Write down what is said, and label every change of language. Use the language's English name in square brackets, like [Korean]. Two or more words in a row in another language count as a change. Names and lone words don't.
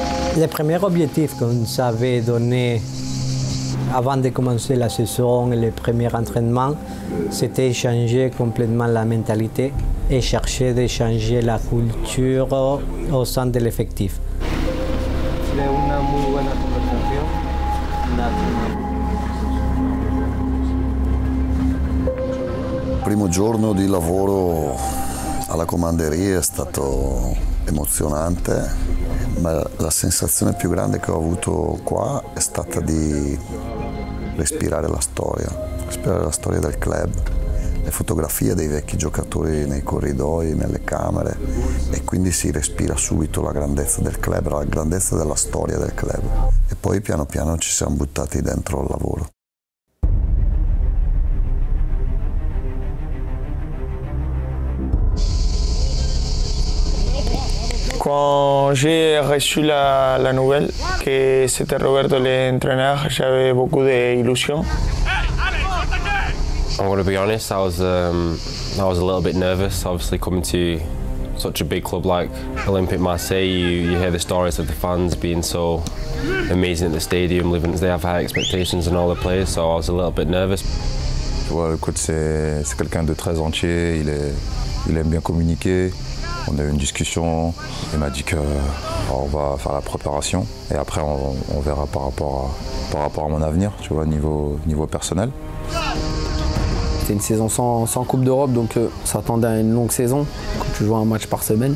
[French] Le premier objectif qu'on s'avait donné avant de commencer la saison et les premiers entraînements, c'était changer complètement la mentalité et chercher de changer la culture au sein de l'effectif. [Italian] Il primo giorno di lavoro alla comanderia è stato emozionante, ma la sensazione più grande che ho avuto qua è stata di respirare la storia del club, le fotografie dei vecchi giocatori nei corridoi, nelle camere, e quindi si respira subito la grandezza del club, la grandezza della storia del club. E poi piano piano ci siamo buttati dentro al lavoro. [French] Quand j'ai reçu la nouvelle que c'était Roberto l'entraîneur, j'avais beaucoup d'illusions. [English] I'm going to be honest, I was a little bit nervous, obviously coming to such a big club like Olympique Marseille. You hear the stories of the fans being so amazing at the stadium, they have high expectations in all the players, so I was a little bit nervous. [French] Tu vois, le coach c'est quelqu'un de très entier, il aime bien communiquer. On a eu une discussion, il m'a dit qu'on va faire la préparation et après on verra par rapport à mon avenir, tu vois, niveau personnel. C'était une saison sans Coupe d'Europe, donc s'attendait à une longue saison, quand tu joues un match par semaine.